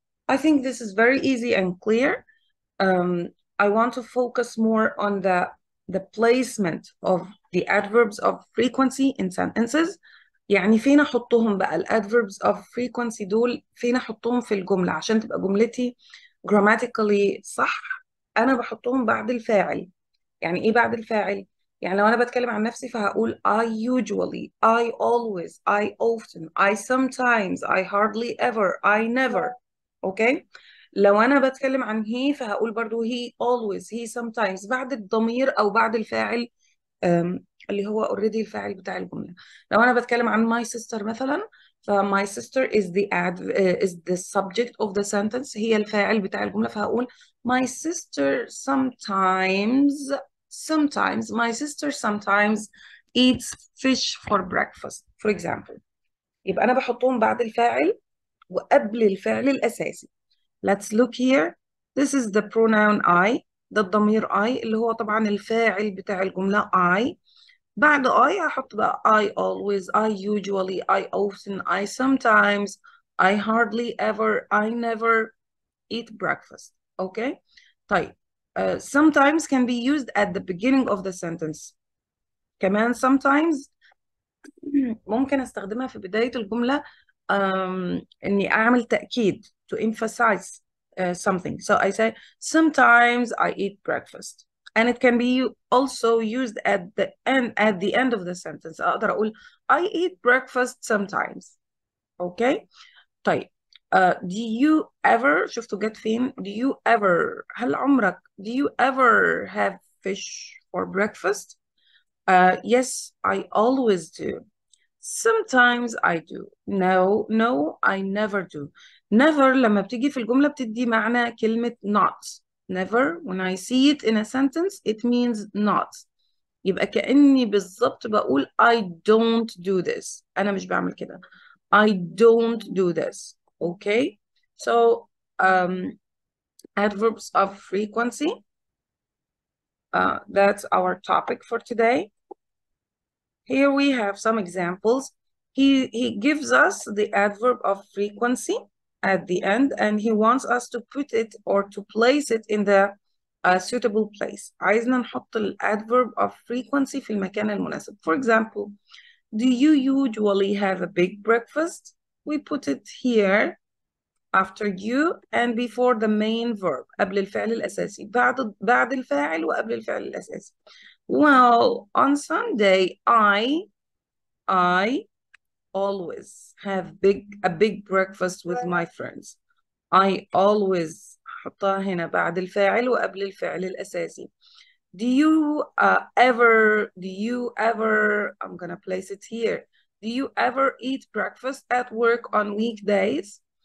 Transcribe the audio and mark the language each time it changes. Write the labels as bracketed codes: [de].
[en] I think this is very easy and clear. I want to focus more on the placement of the adverbs of frequency in sentences. [ar] يعني فين احطهم بقى adverbs of frequency دول فين احطهم في الجملة عشان تبقى جملتي grammatically صح. انا بحطهم بعد الفاعل. يعني ايه بعد الفاعل؟ يعني لو انا بتكلم عن نفسي فهقول [en] I usually, I always, I often, I sometimes, I hardly ever, I never. [ar] اوكي؟ لو انا بتكلم عن he فهقول برضو [en] he always, he sometimes [ar] بعد الضمير او بعد الفاعل اللي هو already الفاعل بتاع الجملة. لو أنا بتكلم عن [en] my sister مثلا ف my sister is is the subject of the sentence. [ar] هي الفاعل بتاع الجملة فهقول [en] my sister sometimes my sister sometimes eats fish for breakfast for example. [ar] يبقى أنا بحطهم بعد الفاعل وقبل الفعل الأساسي. [en] Let's look here. This is the pronoun I. [ar] ده الضمير I اللي هو طبعا الفاعل بتاع الجملة [en] I. بعد I [ar] هحط بقى [en] I always, I usually, I often, I sometimes, I hardly ever, I never eat breakfast. Okay? طيب. Sometimes can be used at the beginning of the sentence. [ar] كمان sometimes ممكن استخدمها في بداية الجملة إني أعمل تأكيد [en] to emphasize something. So I say sometimes I eat breakfast. And it can be also used at the end of the sentence. [ar] أقدر أقول [en] I eat breakfast sometimes. Okay? طيب. Do you ever [ar] شفتوا جت فين؟ [en] Do you ever [ar] هل عمرك [en] do you ever have fish for breakfast? Yes, I always do. Sometimes I do. No, I never do. [ar] Never لما بتيجي في الجملة بتدي معنى كلمة not. [en] Never, when I see it in a sentence, it means not. [ar] يبقى كأني بالظبط بقول [en] I don't do this. [ar] أنا مش بعمل كده. [en] I don't do this. Okay? So, adverbs of frequency. That's our topic for today. Here we have some examples. He gives us the adverb of frequency at the end, and he wants us to put it or to place it in the suitable place. [ar] عايزنا نحط adverb of frequency في المكان المناسب. [en] For example, do you usually have a big breakfast? We put it here after you and before the main verb. [ar] قبل الفعل الأساسي. بعد الفاعل وقبل الفعل الأساسي. [en] Well, on Sunday, I always have a big breakfast with my friends. I always [ar] حطها هنا بعد الفاعل وقبل الفعل الأساسي. [en] Do you ever, I'm gonna place it here. Do you ever eat breakfast at work on weekdays?